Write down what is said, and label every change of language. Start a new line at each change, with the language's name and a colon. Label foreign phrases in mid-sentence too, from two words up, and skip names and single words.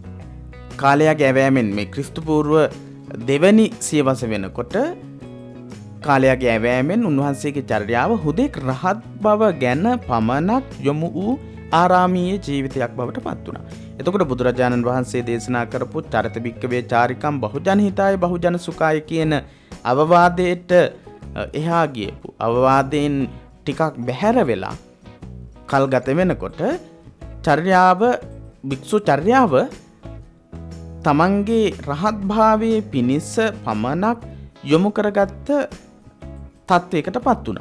Sinhala: කාලයගේ හැවෑමෙන් මේ ක්‍රිස්තු පූර්ව දෙවැනි සියවස වෙනකොට කාලයාගේ ඇවෑමෙන් උන්වහන්සේගේ චර්යාව හුදෙක් රහත් බව ගැන පමණක් යොමු වූ ආරාමීය ජීවිතයක් බවට පත් වුණා. එතකොට බුදුරජාණන් වහන්සේ දේශනා කරපු
Pali: චරිත භික්කවේ චාරිකම් බහුජන හිතාය බහුජන සුඛාය
Sinhala: කියන අවවාදයට එහා ගියපු අවවාදයෙන් ටිකක් බැහැර වෙලා කල් ගත වෙනකොට චර්යාව භික්ෂු චර්යාව තමන්ගේ රහත් භාවයේ පිණිස පමණක් යොමු කරගත්ත තත්වයකට පත් වුණා.